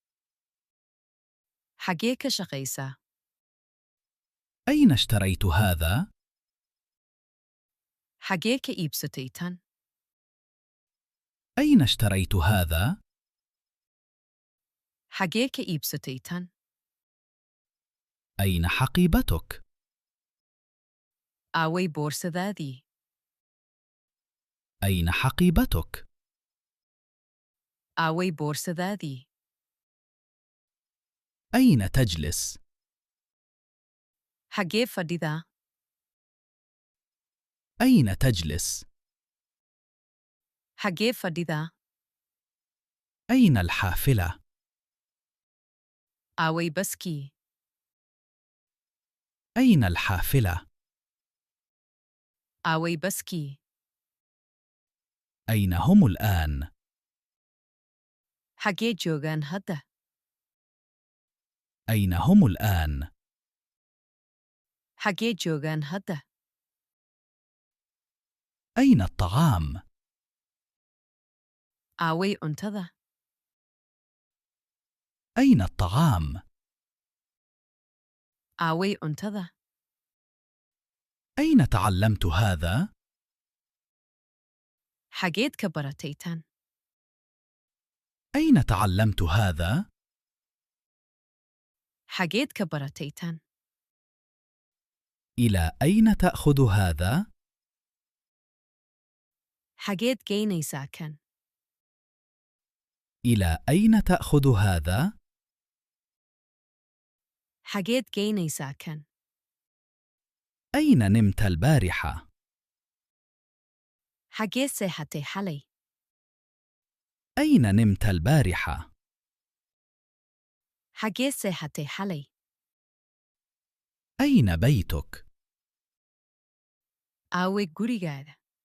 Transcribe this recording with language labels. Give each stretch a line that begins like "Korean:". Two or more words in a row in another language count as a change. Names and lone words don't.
Somali: xagee ka shaqaysaa
Arabic: أين اشتريت هذا؟
Somali: xagee ka iibsatay tan
Arabic: أين اشتريت هذا؟
Somali: xagee ka iibsatay tan
Arabic: أين حقيبتك؟
Somali: awey boorsadaadii
Arabic: أين حقيبتك؟
Somali: awey boorsadaadii
Arabic: أين تجلس؟
Somali: xagee fadhidaa
Arabic: أين تجلس؟
Somali: xagee fadhidaa
Arabic: أين الحافلة؟
Somali: awey baskii
Arabic: أين الحافلة؟
Somali: awey baskii
Arabic: أين هم الآن؟
Somali: xagee joogaan hadda
Arabic: أين هم الآن؟
Somali: xagee joogaan hadda
Arabic: أين الطعام؟
Somali: awey cuntada
Arabic: أين الطعام؟
Somali: awey cuntada
Arabic: أين تعلمت هذا؟
Somali: xageed ka baratay tan
Arabic: أين تعلمت هذا؟
Somali: xageed ka baratay tan
Arabic: إلى أين تأخذ هذا؟
Somali: xageed geynaysaa kan
Arabic: إلى أين تأخذ هذا؟
Somali: xageed geynaysaa kan
Arabic: أين نمت البارحة؟
Somali: xagee seexatay xalay.
Arabic: أين نمت البارحة؟
Somali: xagee seexatay xalay.
Arabic: أين بيتك؟
Somali: awey gurigaaga.